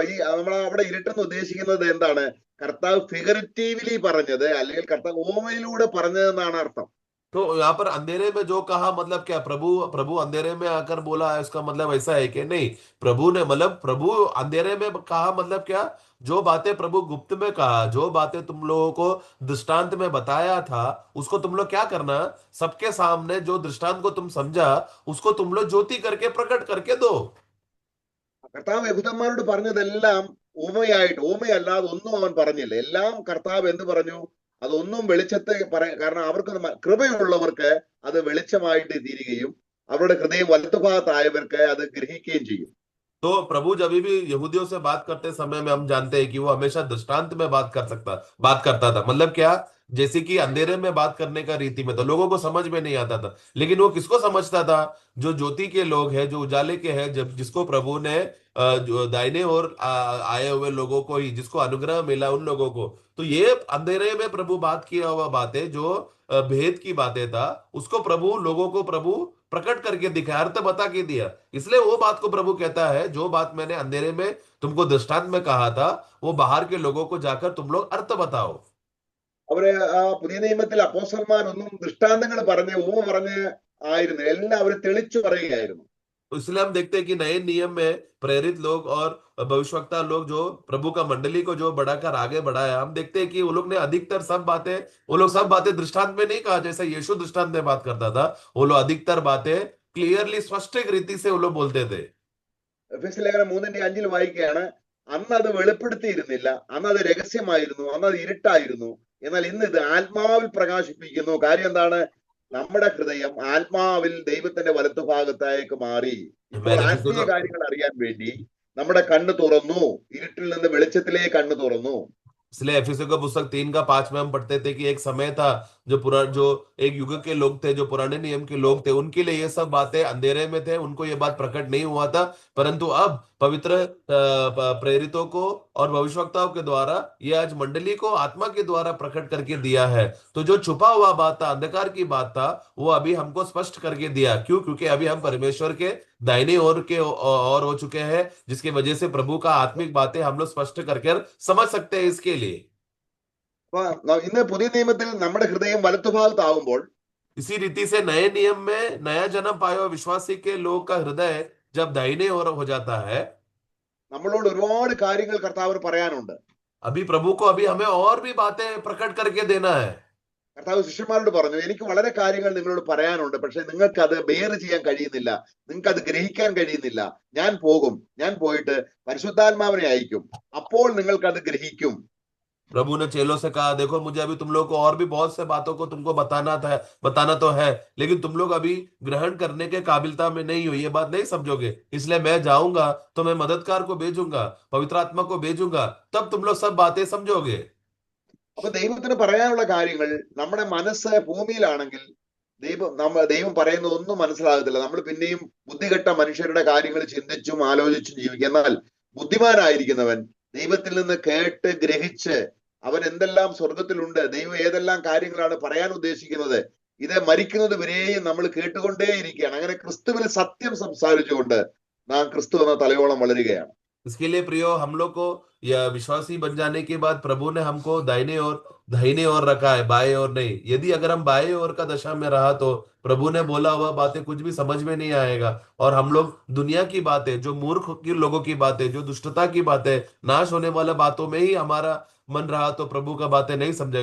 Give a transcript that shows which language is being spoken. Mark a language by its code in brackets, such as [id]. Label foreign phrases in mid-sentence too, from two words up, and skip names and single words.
[ml] ഈ നമ്മൾ അവിടെ ഇരുട്ടെന്ന് ഉദ്ദേശിക്കുന്നത് എന്താണ്? കർത്താവ് ഫിഗറേറ്റീവ്ലി പറഞ്ഞത്, അല്ലെങ്കിൽ കർത്താവ് ഓമയിലൂടെ പറഞ്ഞതെന്നാണ് അർത്ഥം. [hi] तो यहाँ पर अंधेरे में जो कहा, मतलब क्या प्रभु प्रभु अंधेरे में आकर बोला है, उसका मतलब ऐसा है कि नहीं? प्रभु ने मतलब प्रभु अंधेरे में कहा मतलब क्या? जो बातें प्रभु गुप्त में कहा, जो बातें तुम लोगों को दृष्टांत में बताया था, उसको तुम लोग क्या करना, सबके सामने जो दृष्टांत को तुम समझा, उसको तुम लोग ज्योति करके प्रकट करके दो। [ml] കർത്താവ് യഹൂദന്മാരോട് പറഞ്ഞതെല്ലാം ഊമയായിട്ട്, ഊമയല്ലാതെ ഒന്നും അവൻ പറഞ്ഞില്ല. എല്ലാം കർത്താവ് എന്ത് പറഞ്ഞു? അതൊന്നും വെളിച്ചത്തെ കാരണം അവർക്ക് കൃപയുള്ളവർക്ക് അത് വെളിച്ചമായിട്ട് തീരുകയും അവരുടെ ഹൃദയം വലത്തുഭാഗത്തായവർക്ക് അത് ഗ്രഹിക്കുകയും ചെയ്യും. [hi] तो प्रभु जब भी यहूदियों से बात करते समय में हम जानते हैं कि वो हमेशा दृष्टांत में बात करता था। मतलब क्या? जैसे कि अंधेरे में बात करने का रीति में, तो लोगों को समझ में नहीं आता था, लेकिन वो किसको समझता था? जो ज्योति के लोग हैं, जो उजाले के हैं, जब जिसको प्रभु ने जो दाहिने ओर आए हुए लोगों को ही, जिसको अनुग्रह मिला उन लोगों को। तो ये अंधेरे में प्रभु बात किया हुआ बातें, जो भेद की बातें था, उसको प्रभु लोगों को प्रभु प्रकट करके दिखाया, अर्थ बता के दिया। इसलिए वो बात को प्रभु कहता है, जो बात मैंने अंधेरे में तुमको दृष्टांत में कहा था, वो बाहर के लोगों को जाकर तुम लोग अर्थ बताओ। [ml] അവര് ആ പുതിയ നിയമത്തിൽ അപ്പോസ്തലന്മാരൊന്നും ദൃഷ്ടാന്തങ്ങൾ പറഞ്ഞ് ഊമ പറഞ്ഞ് ആയിരുന്നു, എല്ലാം അവര് തെളിച്ചു പറയുകയായിരുന്നു. [hi] तो इसलिए हम देखते हैं कि नए नियम में प्रेरित लोग और भविष्यवक्ता लोग, जो प्रभु का मंडली को जो बढ़ाकर आगे बढ़ाया, हम देखते हैं कि वो लोग ने अधिकतर वो लोग सब बातें दृष्टांत में नहीं कहा जैसे यीशु दृष्टांत में बात करता था। वो लोग अधिकतर बातें क्लियरली स्पष्ट रीति से वो लोग बोलते थे। [ml] എഫെസ്യ ലേഖനം 3:5 വായിക്കുകയാണ്, അന്ന് അത് വെളിപ്പെടുത്തിയിരുന്നില്ല, അന്ന് അത് രഹസ്യമായിരുന്നു, അന്ന് അത് ഇരുട്ടായിരുന്നു, എന്നാൽ ഇന്ന് ഇത് ആത്മാവിൽ പ്രകാശിപ്പിക്കുന്നു. കാര്യം എന്താണ്? നമ്മുടെ ഹൃദയം ആത്മാവിൽ ദൈവത്തിന്റെ വലത്തുഭാഗത്തേക്ക് മാറി. ഇപ്പോൾ ആത്മീയ കാര്യങ്ങൾ അറിയാൻ വേണ്ടി നമ്മുടെ കണ്ണ് തുറന്നു, ഇരുട്ടിൽ നിന്ന് വെളിച്ചത്തിലേക്ക് കണ്ണ് തുറന്നു. [hi] इसलिए एफिसियों का पुस्तक 3 का 5 में हम पढ़ते थे कि एक समय था, जो एक युग के लोग थे, जो पुराने नियम के लोग थे, उनके लिए ये सब बातें अंधेरे में थे, उनको ये बात प्रकट नहीं हुआ था। परंतु अब पवित्र प्रेरितों को और भविष्यवक्ताओं के द्वारा ये आज मंडली को आत्मा के द्वारा प्रकट करके दिया है। तो जो छुपा हुआ बात था, अंधकार की बात था, वो अभी हमको स्पष्ट करके दिया। क्यों? क्योंकि अभी हम परमेश्वर के दाहिने ओर के और हो चुके हैं, जिसकी वजह से प्रभु का आत्मिक बातें हम लोग स्पष्ट करके समझ सकते हैं इसके लिए। [ml] അപ്പൊ ഇന്ന് പുതിയ നിയമത്തിൽ നമ്മുടെ ഹൃദയം വലത്തുഭാഗത്താവുമ്പോൾ [hi] इसी रीति से नए नियम में नया जन्म पाए हुए विश्वासी के लोग का हृदय जब दाहिने ओर हो जाता है, [ml] നമ്മളോട് ഒരുപാട് കാര്യങ്ങൾ കർത്താവിന് പറയാനുണ്ട്. [hi] अभी प्रभु को अभी हमें और भी बातें प्रकट करके देना है। [ml] കർത്താവ് ശിഷ്യന്മാരോട് പറഞ്ഞു, എനിക്ക് വളരെ കാര്യങ്ങൾ നിങ്ങളോട് പറയാനുണ്ട്, പക്ഷെ നിങ്ങൾക്ക് അത് ബെയർ ചെയ്യാൻ കഴിയുന്നില്ല, നിങ്ങൾക്ക് അത് ഗ്രഹിക്കാൻ കഴിയുന്നില്ല. ഞാൻ പോകും, ഞാൻ പോയിട്ട് പരിശുദ്ധാത്മാവിനെ അയക്കും, അപ്പോൾ നിങ്ങൾക്ക് അത് ഗ്രഹിക്കും. [hi] प्रभु ने चेलों से कहा, देखो मुझे अभी तुम लोग को और भी बहुत से बातों को तुमको बताना तो है, लेकिन तुम लोग अभी ग्रहण करने के काबिलता में नहीं हो, ये बात नहीं समझोगे, इसलिए मैं जाऊंगा तो मैं मददगार को भेजूंगा, पवित्र आत्मा को भेजूंगा, तब तुम लोग सब बातें समझोगे। [ml] അപ്പൊ ദൈവത്തിന് പറയാനുള്ള കാര്യങ്ങൾ നമ്മുടെ മനസ്സ് ഭൂമിയിലാണെങ്കിൽ ദൈവം പറയുന്നത് ഒന്നും മനസ്സിലാകത്തില്ല. നമ്മൾ പിന്നെയും ബുദ്ധികെട്ട മനുഷ്യരുടെ കാര്യങ്ങൾ ചിന്തിച്ചും ആലോചിച്ചും ജീവിക്കും. എന്നാൽ ബുദ്ധിമാനായിരിക്കുന്നവൻ ദൈവത്തിൽ നിന്ന് കേട്ട് ഗ്രഹിച്ച് അവൻ എന്തെല്ലാം സ്വർഗത്തിലുണ്ട്, ദൈവം ഏതെല്ലാം കാര്യങ്ങളാണ് പറയാൻ ഉദ്ദേശിക്കുന്നത്, ഇത് മരിക്കുന്നത് വരെയും നമ്മൾ കേട്ടുകൊണ്ടേയിരിക്കുകയാണ്. അങ്ങനെ ക്രിസ്തുവിൽ സത്യം സംസാരിച്ചുകൊണ്ട് നാം ക്രിസ്തു എന്ന തലയോളം വളരുകയാണ്. [hi] इसके लिए प्रियो, हम लोग को या विश्वासी बन जाने के बाद प्रभु ने हमको दाहिने ओर रखा है, बाएं ओर नहीं। यदि अगर हम बाएं ओर का दशा में रहा तो प्रभु ने बोला हुआ बातें कुछ भी समझ में नहीं आएगा, और हम लोग दुनिया की बातें, जो मूर्ख की लोगों की बातें, जो दुष्टता की बातें, नाश होने वाले बातों में ही हमारा मन रहा तो प्रभु का बातें नहीं समझेगा।